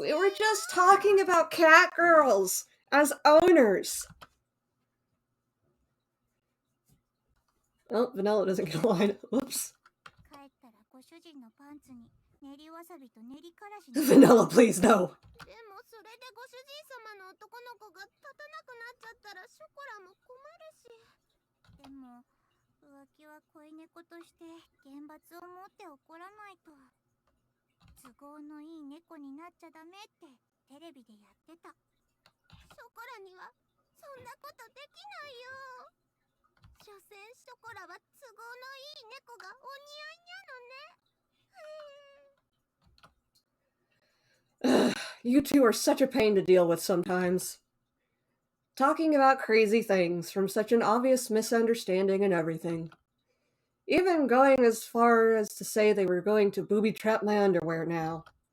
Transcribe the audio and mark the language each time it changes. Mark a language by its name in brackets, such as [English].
[English] We were just talking about cat girls as owners. Oh, Vanilla doesn't get a line. Whoops. [Japanese] 帰ったらご主人のパンツに練りわさびと練りからし [English] Vanilla, please, no. [Japanese] でもそれでご主人様の男の子が立たなくなっちゃったらショコラも困るし。でも浮気は恋猫として厳罰を持って怒らないと。都合のいい猫になっちゃダメってテレビでやってた。ショコラにはそんなことできないよ。所詮ショコラは都合のいい猫がお似合いなのね。 [English] You two are such a pain to deal with sometimes. Talking about crazy things from such an obvious misunderstanding and everything. Even going as far as to say they were going to booby-trap my underwear now.